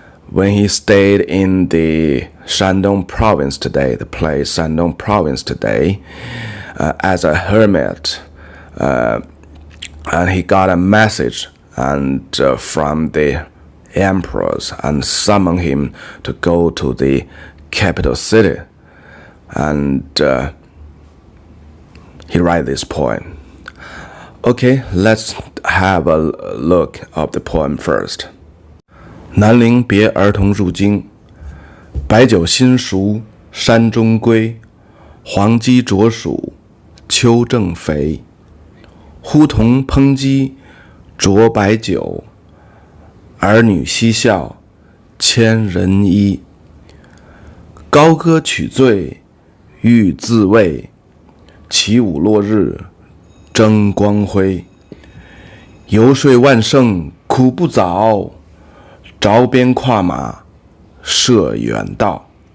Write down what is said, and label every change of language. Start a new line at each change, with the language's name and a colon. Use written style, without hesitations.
English: when he stayed in the Shandong province today, the place Shandong province today, as a hermit, and he got a message from the emperors and summoned him to go to the capital city, and he write this poem. Okay, let's have a look of the poem first.
Chinese: 南陵别儿童入京，白酒新熟山中归，黄鸡啄黍秋正肥。呼童烹鸡酌白酒，儿女嬉笑千人衣。高歌取醉欲自慰，起舞落日争光辉。游说万乘苦不早，着鞭跨马涉远道。